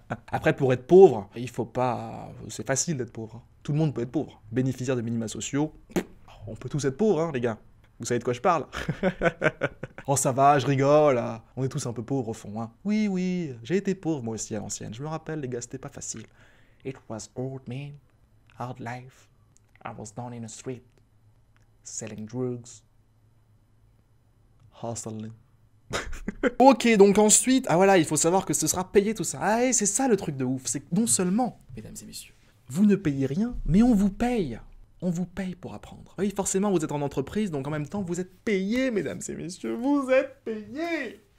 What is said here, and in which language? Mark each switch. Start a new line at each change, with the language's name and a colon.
French: Après, pour être pauvre, il faut pas... C'est facile d'être pauvre. Tout le monde peut être pauvre. Bénéficiaire de minima sociaux, on peut tous être pauvres, hein, les gars. Vous savez de quoi je parle? Oh ça va, je rigole, on est tous un peu pauvres au fond, hein. Oui, j'ai été pauvre moi aussi à l'ancienne, je me rappelle les gars, c'était pas facile.
English: It was old man, hard life. I was down in the street, selling drugs, hustling.
French: Ok, donc ensuite, ah voilà, il faut savoir que ce sera payé tout ça. Ah, et c'est ça le truc de ouf, c'est que non seulement, mesdames et messieurs, vous ne payez rien, mais on vous paye. On vous paye pour apprendre. Oui, forcément, vous êtes en entreprise, donc en même temps, vous êtes payé, mesdames et messieurs, vous êtes payé.